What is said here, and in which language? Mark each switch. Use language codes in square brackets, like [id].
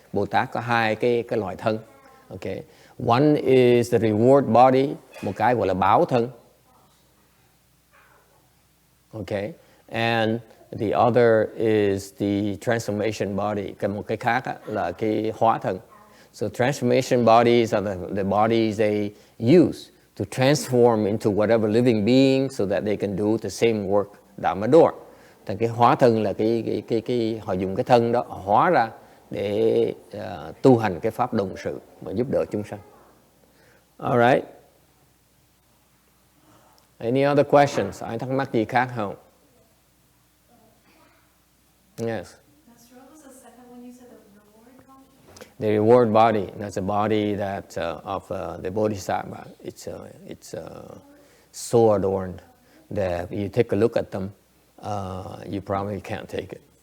[vi] Bồ Tát có hai cái loại thân. Okay. [en] One is the reward body, [vi] một cái gọi là báo thân. [en] Okay. And the other is the transformation body. [vi] Một cái khác là cái hóa thân. [en] So transformation bodies are the bodies they use to transform into whatever living being so that they can do the same work Dharma door. [vi] Thì cái hóa thân là cái họ dùng cái thân đó hóa ra để tu hành cái pháp đồng sự mà giúp đỡ chúng sanh. All right. [en] Any other questions? [vi] Ai thắc mắc gì khác không? [en] Yes. Master, what was the second one you said, the reward body? The reward body, that's a body that of the Bodhisattva. It's so adorned that you take a look at them, you probably can't take it.